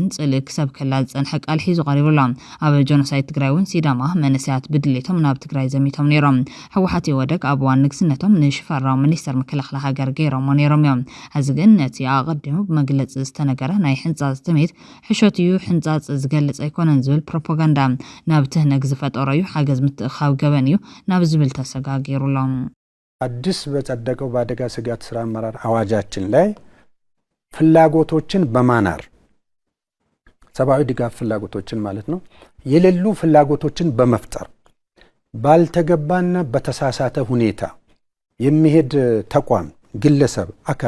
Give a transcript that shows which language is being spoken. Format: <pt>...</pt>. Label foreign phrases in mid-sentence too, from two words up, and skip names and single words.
<ti>ጽልእ ክሰብ ከላ ዝጸንሐ ቃል ሒዙ ቀሪቡላ ኣብ ጆኖሳይድ ትግራይ እውን ሲዳማ መንእሰያት ብድሌቶም ናብ ትግራይ ዘሚቶም ነይሮም ሕወሓት ይወደግ ኣብ እዋን ንግስነቶም ንሽፈራው ሚኒስተር ምክልኻል ሃገር ገይሮሞ ነይሮም እዮም ሕዚ ግን ነቲ ኣቐዲሙ ብመግለፂ ዝተነገረ ናይ ሕንጻጽ ትምኒት ሕሾት እዩ ሕንጻጽ ዝገልጽ ኣይኮነን ዝብል ፕሮፓጋንዳ ናብ ትህነግ ዝፈጠሮ እዩ ሓገዝ ምትእኻብ ገበን እዩ ናብ ዝብል ተሰጋጊሩሎም</ti> <am>አዲስ በጸደቀው በአደጋ ስጋት ስራ አመራር አዋጃችን ላይ ፍላጎቶችን በማናር ሰብአዊ ድጋፍ ፍላጎቶችን ማለት ነው የሌሉ ፍላጎቶችን በመፍጠር ባልተገባና በተሳሳተ ሁኔታ የሚሄድ ተቋም ግለሰብ አካል</am>